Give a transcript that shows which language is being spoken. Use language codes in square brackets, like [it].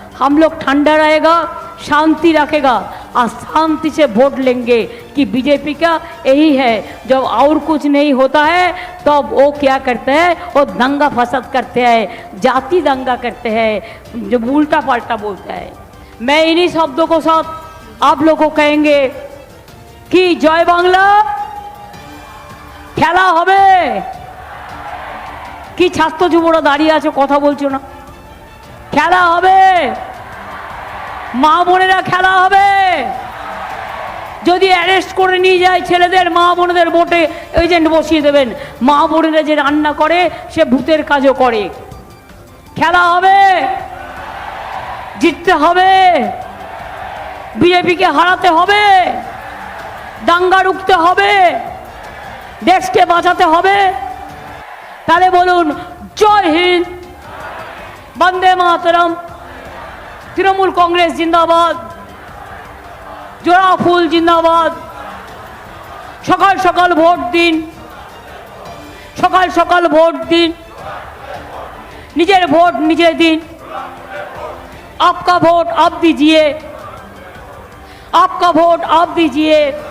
[hi] हम लोग ठंडा रहेगा, शांति रखेगा और शांति से वोट लेंगे कि बीजेपी का यही है। जब और कुछ नहीं होता है तो वो क्या करते हैं, वो दंगा फसाद करते हैं, जाति दंगा करते हैं, जो उल्टा पलटा बोलता है। मैं इन्हीं शब्दों को साथ आप लोगों को कहेंगे कि जय बांग्ला [bn] খেলা হবে কি ছাত্র যুবরা দাঁড়িয়ে আছে কথা বলছো না, খেলা হবে, মা বোনেরা খেলা হবে। যদি অ্যারেস্ট করে নিয়ে যায় ছেলেদের, মা বোনেদের ভোটে এজেন্ট বসিয়ে দেবেন। মা বোনেরা যে রান্না করে সে ভূতের কাজও করে। খেলা হবে, জিততে হবে, বিজেপিকে হারাতে হবে, দাঙ্গা রুখতে হবে, দেশকে বাঁচাতে হবে। তাহলে বলুন জয় হিন্দ, বন্দে মাতরম, তৃণমূল কংগ্রেস জিন্দাবাদ, জোড়া ফুল জিন্দাবাদ। সকাল সকাল ভোট দিন, সকাল সকাল ভোট দিন, নিজের ভোট নিজে দিন। [hi] आपका वोट आप दीजिए, आपका वोट आप दीजिए।